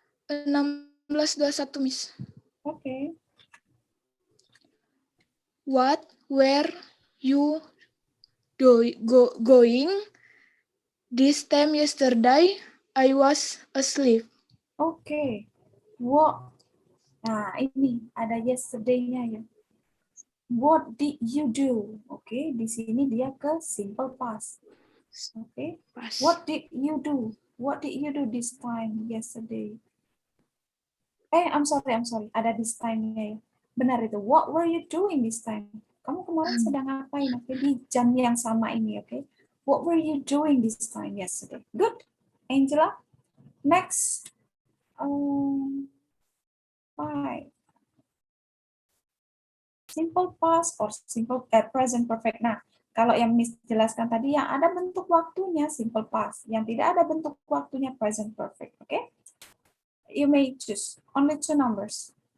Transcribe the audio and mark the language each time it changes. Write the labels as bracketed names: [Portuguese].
[English] 1621, Miss. Okay. What were you going this time yesterday? I was asleep. Okay. What? [Indonesian] Nah, ini ada yesterday-nya ya. [English] What did you do? [Indonesian] Oke, di sini dia ke simple past. Oke. Pas. [English] What did you do? What did you do this time yesterday? I'm sorry. [Indonesian] Ada this time-nya ya. Benar itu. [English] What were you doing this time? [Indonesian] Kamu kemarin sedang ngapain? Oke, di jam yang sama ini, oke? [English] What were you doing this time yesterday? Good. Angela. Next. 5. Simple past or simple present perfect. [Indonesian] Nah, kalau yang Miss jelaskan tadi yang ada bentuk waktunya simple past, yang tidak ada bentuk waktunya present perfect. [English] Oke? Okay? You may choose only 2 numbers.